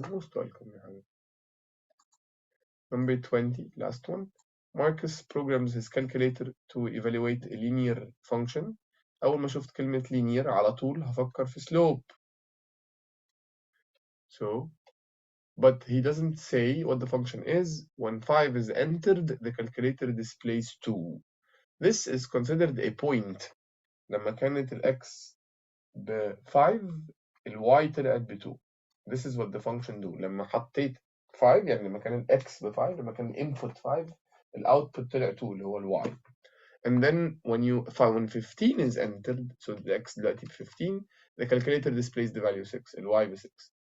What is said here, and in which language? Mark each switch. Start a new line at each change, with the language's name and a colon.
English: Most welcome
Arabic: يا حبيبي.
English: Number 20, last one. Marcus programs his calculator to evaluate a linear function.
Arabic: أول ما شفت كلمة linear على طول هفكر في slope.
English: So, but he doesn't say what the function is. When 5 is entered, the calculator displays 2. This is considered a point.
Arabic: لما كانت ال x ب 5 ال y طلعت ب 2.
English: This is what the function do.
Arabic: لما حطيت 5 يعني لما كان ال x ب 5، لما كان ال input 5 ال output طلع 2 اللي هو ال y.
English: And then when 15 is entered, so the x
Arabic: دلوقتي ب
English: 15, the calculator displays the value 6,
Arabic: ال y ب 6.